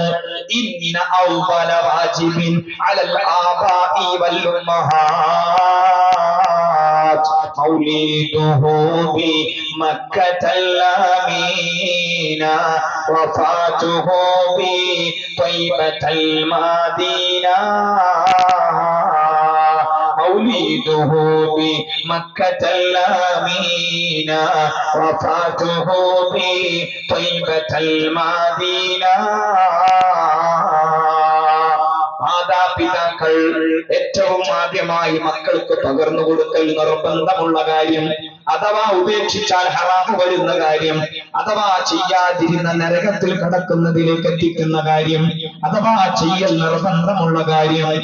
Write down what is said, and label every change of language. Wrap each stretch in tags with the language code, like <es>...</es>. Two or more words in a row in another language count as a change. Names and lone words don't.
<ar>إن أول واجب على الآباء والأمهات مولده بمكة الأمين وفاته بطيبة المدينة مولده بمكة الأمينة وفاته بطيبة المدينة.</ar> <ml>മാതാപിതാക്കൾ ഏറ്റവും ആദ്യമായി മക്കൾക്ക് പകർന്നു കൊടുക്കൽ നിർബന്ധമുള്ള കാര്യം, അഥവാ ഉപേക്ഷിച്ചാൽ ഹറാമ് വരുന്ന കാര്യം, അഥവാ ചെയ്യാതിരുന്ന നരകത്തിൽ കടക്കുന്നതിലേക്ക് എത്തിക്കുന്ന കാര്യം, അഥവാ ചെയ്യൽ നിർബന്ധമുള്ള കാര്യം.</ml>